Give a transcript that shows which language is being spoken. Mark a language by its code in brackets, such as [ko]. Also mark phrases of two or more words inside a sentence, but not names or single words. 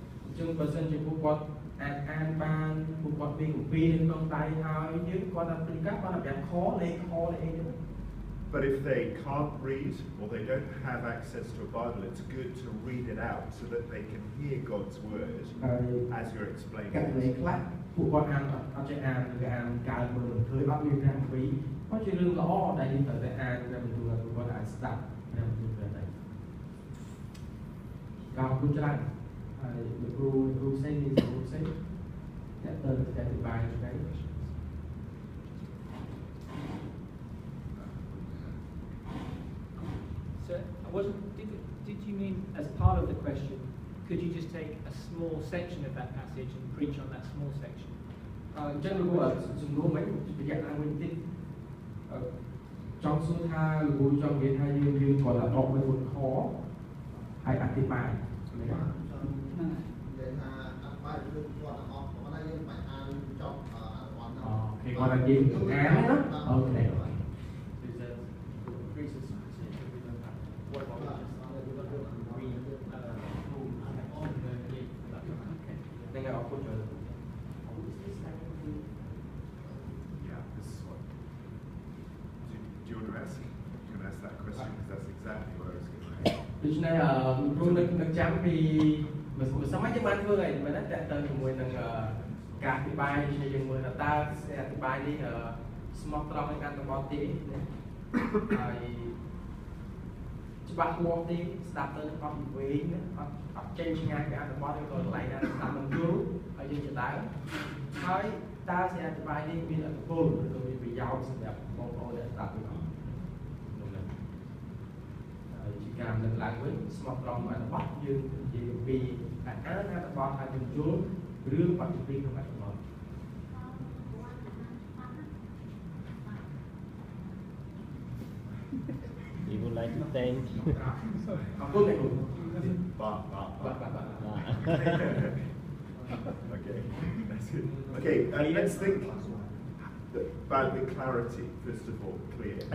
[en] But if they can't read or they don't have access to a Bible, it's good to read it out so that they can hear God's word as you're explaining it. [km] ពួកគាត់អានអត់ចេះអានឬអានកើតមើលឃើញអត់មានព្រះគម្ពីរក៏ជារឿងល្អដែលយើងត្រូវតែអានព្រះបន្ទូលឲ្យពួកគាត់អាចស្ដាប់ព្រះបន្ទូលព្រះដែរក៏អរគុណច្រើនហើយលោកគ្រូផ្សេងមានគ្រូផ្សេងអ្នកទៅអធិប្បាយឆ្ងាយ [en] So, did you mean, as part of the question, could you just take a small section of that passage and preach on that small section? [km] ចឹងលោកគ្រូសំណួរមិនប្រយ័ត្នឡើងវិញតិចចង់សួរថាលោកគ្រូចង់និយាយថាយើងគាត់អត់មួយខហើយអធិប្បាយនិយាយថាអធិប្បាយគឺគាត់អត់គាត់ថាយើងមិនអានចប់អត្ថបទហ្នឹងអូខេគាត់ថាយើងអានណាអូខេ [en] Yeah, this is what. Do you want to ask? You can ask that question because that's exactly what I was going to ask. [km] ដូច្នេះគ្រូនឹកចាំពីមួយសម័យយើងបានធ្វើហើយមែនទេតើទៅជាមួយនឹងការអធិប្បាយនេះយើងមើលថាតើអធិប្បាយនេះស្មោះត្រង់នឹងអត្ថបទទេហើយច្បាស់លាស់ទេស្ដាប់ទៅអត់ពីវែងអត់ចេញឆ្ងាយពីអត្ថបទឬក៏កន្លែងណាស្ដាប់មិនយល់ហើយយើងជាដើមហើយតើអធិប្បាយនេះមានអត្ថប្រយោជន៍ឬមានប្រយោជន៍សម្រាប់បងប្អូនដែលស្ដាប់នេះ ជាការលើកឡើងវិញស្មោះត្រង់អត្ថបទយើងនិយាយពីអានអត្ថបទហើយយើងយល់រឿងបច្ចុប្បន្នក្នុងអត្ថបទ [en] You would like to thank Okay, that's it. Okay, let's think about the clarity, first of all, clear.